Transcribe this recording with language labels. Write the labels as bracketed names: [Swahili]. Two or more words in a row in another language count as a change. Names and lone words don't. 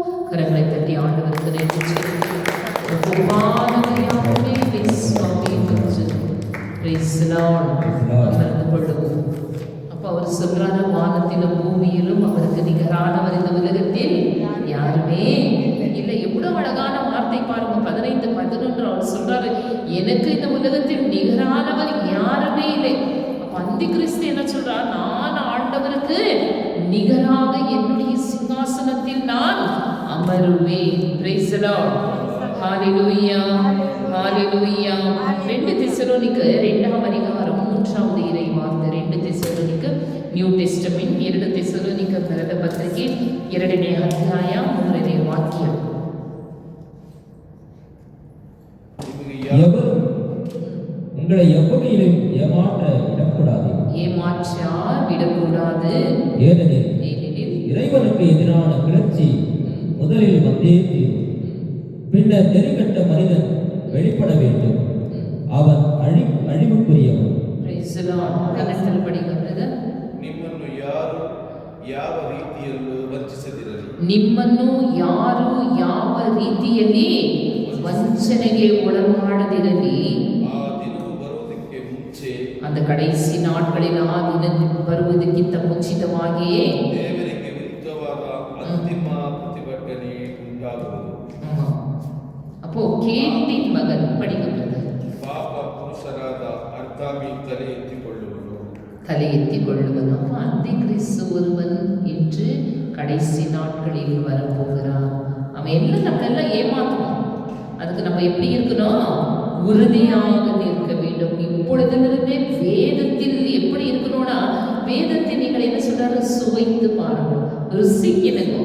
[Tamil] கரங்களை தட்டி ஆண்டவருக்கு நன்றி சொல்லுங்கள். ஒப்பானவரையாகவே சுவாமி என்று [English] praise the Lord. [Tamil] அமர்ந்து கொள்ளுவோம். அப்போ அவர் சொல்றாரு, வானத்திலும் பூமியிலும் அவருக்கு நிகரானவர் இந்த உலகத்தில் யாருமே இல்லை. எவ்வளவு அழகான வார்த்தை பாருங்க. 15-11 அவர் சொல்றாரு, எனக்கு இந்த உலகத்தில் நிகரானவர் யாருமே இல்லை. அப்ப அந்தி கிறிஸ்து என்ன சொல்றார், நான் ஆண்டவருக்கு நிகராக என்னுடைய சிங்காசனத்தில் நான் அமருவேன். [English] praise the Lord. [Tamil] ஹalleluya ஹalleluya. 2 தெசலோனிக்கர் 2ஆம் அதிகாரம் 3வது இறை வார்த்தை. 2 தெசலோனிக்கர் [English] New Testament [Tamil] 2 தெசலோனிக்கர் பரத பத்திரிகை [Kannada] 2ನೇ ಅಧ್ಯಾಯ 3ನೇ ವಾಕ್ಯ. [Tamil] எவரும் உங்களை எவ்வகையிலும் ஏமாற்ற விடக்கூடாது. ஏமாற்ற விடக்கூடாது. ஏனெனில் இறைவனுக்கு எதிரான கிளர்ச்சி முதலில் வந்தே தீரும். பின்னர் நெறிகட்ட மனிதன் வெளிப்பட வேண்டும். அவன் அழிவுக்குரியவன். ಕನ್ನಡದಲ್ಲಿ படிக்கிறது. [Kannada] ನಿಮ್ಮನ್ನು ಯಾರು ಯಾವ ರೀತಿಯಲ್ಲೂ ವಂಚಿಸದಿರಲಿ. ನಿಮ್ಮನ್ನು ಯಾರು ಯಾವ ರೀತಿಯಲ್ಲಿ ವಂಚನೆಗೆ ಒಳಮಾಡದಿರಲಿ. ಆ ದಿನವು ಬರುವುದಕ್ಕೆ ಮುಂಚೆ, [Tamil] அந்த கடைசி நாட்களில் [Kannada] ಆ ದಿನ ಬರುವುದಕ್ಕಿಂತ ಮುಂಚಿತವಾಗಿಯೇ ದೇವರಿಗೆ ವಿರುದ್ಧವಾದ ಅಂತಿಮ ಪ್ರತಿಭಟನೆ ಉಂಟಾಗುವುದು. [Tamil] அப்போ கேட்டின் மகன் படிக்கிறது. [Kannada] ಪಾಪ ಪುರುಷರಾದ ಅರ್ಧಾಮಿ ತಲೆ ಎತ್ತಿಕೊಳ್ಳುವನು. [Tamil] தலை எத்திக்கொள்ளுவன். அப்போ அந்தி கிறிஸ்து ஒருவன் என்று கடைசி நாட்களில் வரப்போகிறான். அவன் எல்லாம் நம்மளெல்லாம் ஏமாத்துவான். அதுக்கு நம்ம எப்படி இருக்கணும், உறுதியாக நிற்க வேண்டும். இப்பொழுதிலிருந்தே வேதத்தில் எப்படி இருக்கணும்னா, வேதத்தை நீங்கள் என்ன சொல்றாரு, சுவைத்து பாருங்கள், ருசிக்கணும்.